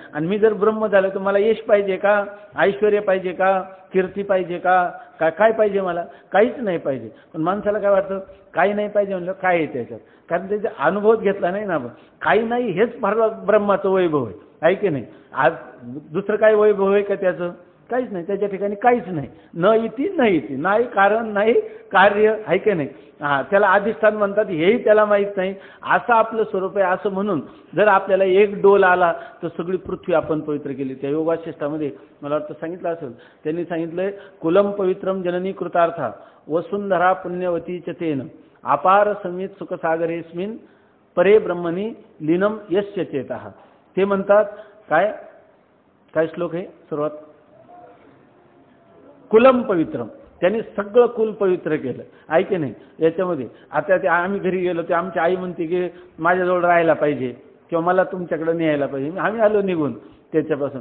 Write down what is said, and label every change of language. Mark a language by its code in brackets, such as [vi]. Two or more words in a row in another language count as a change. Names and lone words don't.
[mr] आणि मी जर ब्रह्म झालो तर मला यश पाहिजे का, ऐश्वर पाहिजे का, कीर्ती पाहिजे का, काय पाहिजे मला, काहीच नाही पाहिजे. पण माणसाला काय वाटतं, काही नाही पाहिजे म्हणलं काय आहे त्याच्यात, कारण त्याचा अनुभव घेतला नाही ना. काही नाही हेच ब्रह्माचं वैभव आहे की नाही. आज दुसरं काय वैभव आहे का त्याचं, काहीच नाही त्याच्या ठिकाणी, काहीच नाही. [sa] न इति न इति, [mr] नाही कारण नाही कार्य आहे की नाही. त्याला अधिष्ठान म्हणतात हेही त्याला माहीत नाही. असं आपलं स्वरूप आहे. असं म्हणून जर आपल्याला एक डोल आला तर सगळी पृथ्वी आपण पवित्र केली. त्या योग वासिष्ठामध्ये मला वाटतं सांगितलं असेल, त्यांनी सांगितलंय [sa] कुलम पवित्रम जननी कृतार्था वसुंधरा पुण्यवती च तेन अपार संवित सुखसागरेस्मिन परे ब्रह्मणी लीनम यस्य चेतः. [mr] ते म्हणतात काय काय श्लोक आहे सुरुवात, [sa] कुलम पवित्रम, [mr] त्यांनी सगळं कुल पवित्र केलं ऐके नाही. याच्यामध्ये आता ते आम्ही घरी गेलो ते आमची आई म्हणते की माझ्याजवळ राहायला पाहिजे किंवा मला तुमच्याकडे न्यायला पाहिजे, आम्ही आलो निघून त्याच्यापासून.